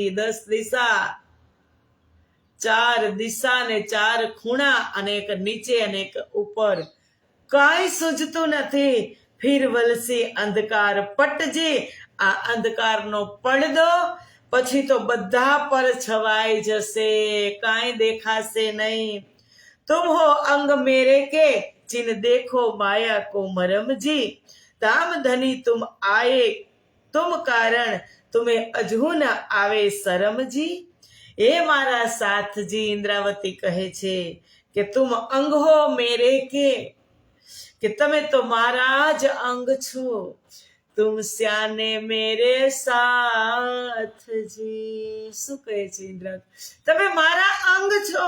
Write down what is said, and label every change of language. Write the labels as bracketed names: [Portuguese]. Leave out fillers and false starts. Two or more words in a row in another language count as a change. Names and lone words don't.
[Gujarati] 10 દિશા, 4 દિશા ને 4 ખૂણા, અને એક નીચે અને એક ઉપર. કાંઈ સૂઝતું નથી, [Hindi] फिर वलसी अंधकार पटजी, [Gujarati] આ અંધકારનો પડદો પછી તો બધા પર છવાઈ જશે, કાંઈ દેખાશે નહીં. [Hindi] तुम हो अंग मेरे के जिन देखो माया को मरम जी, धाम धनी तुम आए तुम कारण तुम्हें अजू न आवे शरम जी. [Gujarati] એ મારા સાથજી, ઇન્દ્રાવતી કહે છે કે [Hindi] तुम अंग हो मेरे [Gujarati] કે તમે તો મારા જ અંગ છો. [Hindi] तुम स्याने मेरे साथजी. [Gujarati] શું કહે છે ઇન્દ્રાવતી? તમે મારા અંગ છો.